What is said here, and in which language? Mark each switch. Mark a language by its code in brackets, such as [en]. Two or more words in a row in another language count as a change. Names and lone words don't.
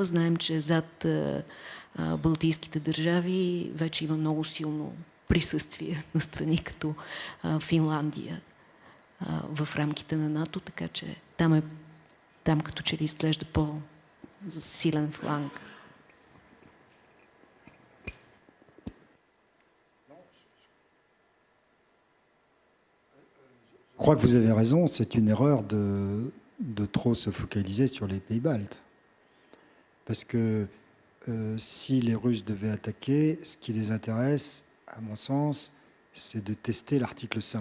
[bg] Знаем, че зад балтийските държави вече има много силно присъствие на страни като Финландия в рамките на НАТО, така че там като че ли изглежда по-силен фланг. [fr] Je crois que vous avez raison, c'est une erreur de trop se focaliser sur les pays baltes. Parce que si les Russes devaient attaquer, ce qui les intéresse, à mon sens, c'est de tester l'article 5.